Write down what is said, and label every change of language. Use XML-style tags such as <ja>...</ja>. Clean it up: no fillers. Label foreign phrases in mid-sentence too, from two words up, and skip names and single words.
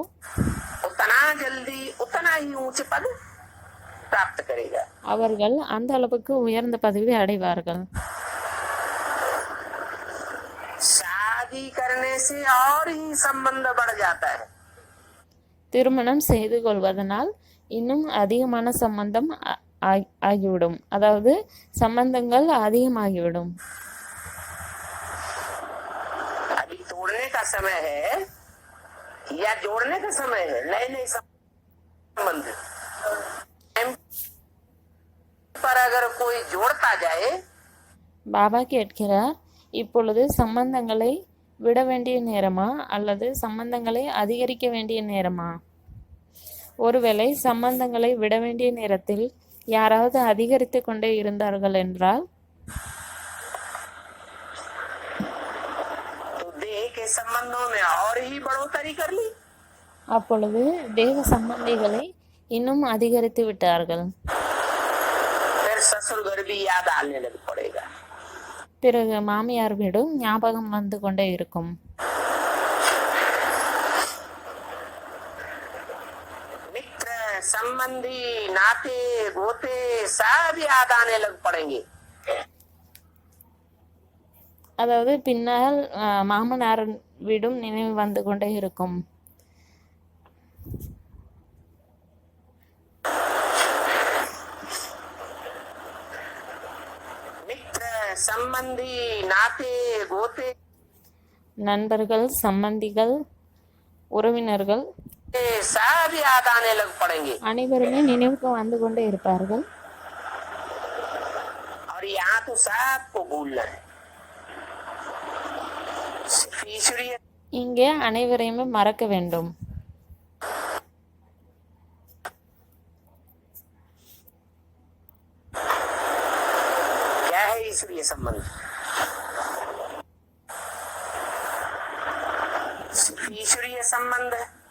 <hi>उतना जल्दी उतना ही ऊंचे पद प्राप्त करेगा।</hi> <ta>அவர்கள் அந்த அளவுக்கு உயர்ந்த பதவி அடைவார்கள்.</ta> <hi>शादी करने से और ही संबंध बढ़ जाता है।</hi> <ta>திருமணம் செய்து கொள்வதனால் இன்னும் அதிகமான சம்பந்தம் ஆகிவிடும், அதாவது சம்பந்தங்கள் அதிகமாகிவிடும்.</ta> <hi>अभी तोड़ने का समय है या जोड़ने का समय है? नए नए संबंध पर अगर कोई जोड़ता जाए</hi> <ta>பாபா கேட்கிறார், இப்பொழுது சம்பந்தங்களை விட வேண்டிய நேரமா அல்லது சம்பந்தங்களை அதிகரிக்க வேண்டிய நேரமா? ஒருவேளை சம்பந்தங்களை விட வேண்டிய நேரத்தில் யாராவது அதிகரித்து கொண்டே இருந்தார்கள் என்றால்</ta> <hi>तो देह के संबंधों में और ही बढ़ोतरी कर ली।</hi> <ta>அப்பொழுது தேக சம்பந்திகளை இன்னும் அதிகரித்து விட்டார்கள்.</ta> <hi>फिर ससुर घर भी याद आने लग पड़ेगा।</hi> <ta>பிறகு மாமியார் வீடும் ஞாபகம் வந்து கொண்டே இருக்கும்.</ta> <hi>मित्र संबंधी नाते गोते सब याद आने लग पड़ेंगे।</hi> <ta>அதாவது பின்னால் மாமனார் வீடும் நினைவு வந்து கொண்டே இருக்கும்.</ta> <hi>मित्र संबंधी नाते गोते</hi> <ta>நண்பர்கள், சம்பந்திகள், உறவினர்கள்</ta> <hi>सब याद आने लग पड़ेंगे।</hi> <ta>அனைவருமே நினைவுக்கு வந்து கொண்டே இருப்பார்கள்.</ta> <hi>और यहाँ तो सबको भूलना है। सिर्फ ईश्वरीय</hi> <ta>இங்கே அனைவரையுமே மறக்க வேண்டும்.</ta> <hi>क्या है ईश्वरीय संबंध? सिर्फ ईश्वरीय संबंध है।</hi>